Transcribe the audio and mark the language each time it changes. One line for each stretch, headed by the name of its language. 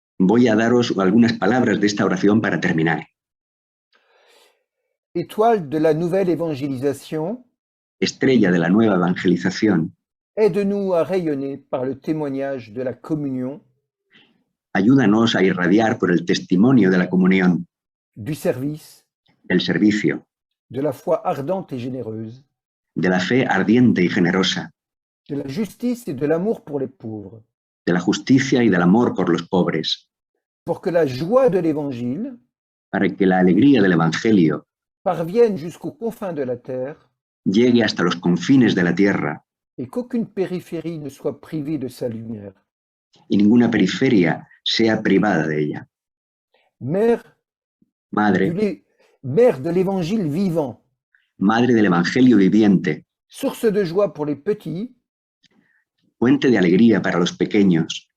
Spanish: Voy a daros algunas palabras de esta oración para terminar.
French: Étoile de la nouvelle évangélisation,
Spanish: Estrella de la nueva evangelización,
French: aide-nous à rayonner par le témoignage de la communion,
Spanish: ayúdanos a irradiar por el testimonio de la comunión,
French: du service,
Spanish: del servicio,
French: de la foi ardente et généreuse,
Spanish: de la fe ardiente y generosa,
French: de la justice et de l'amour pour les pauvres,
Spanish: de la justicia y del amor por los pobres,
French: pour que la joie de l'Évangile
Spanish: para que la alegría del Evangelio
French: parvienne jusqu'aux confins de la terre
Spanish: llegue hasta los confines de la tierra
French: et qu'aucune périphérie ne soit privée de sa lumière.
Spanish: y ninguna periferia sea privada de ella.
French: Mère
Spanish: Madre,
French: mère de l'Évangile vivant,
Spanish: Madre del Evangelio viviente,
French: source de joie pour les petits,
Spanish: fuente de alegría para los pequeños,